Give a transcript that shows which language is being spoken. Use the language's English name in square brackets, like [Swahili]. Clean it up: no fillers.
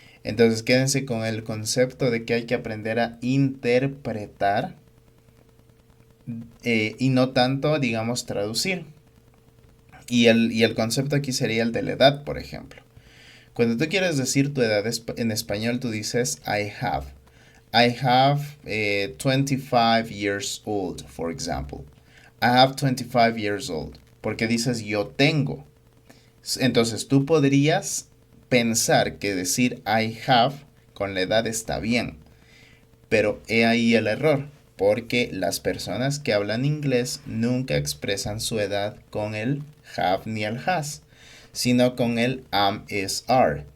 [Spanish] Entonces quédense con el concepto de que hay que aprender a interpretar y no tanto, digamos, traducir. Y el concepto aquí sería el de la edad, por ejemplo. Cuando tú quieres decir tu edad en español, tú dices I have. [English] I have 25 years old, for example. I have 25 years old. [Spanish] Porque dices yo tengo. Entonces tú podrías pensar que decir I have con la edad está bien. Pero he ahí el error. Porque las personas que hablan inglés nunca expresan su edad con el have ni el has, sino con el am, is, are.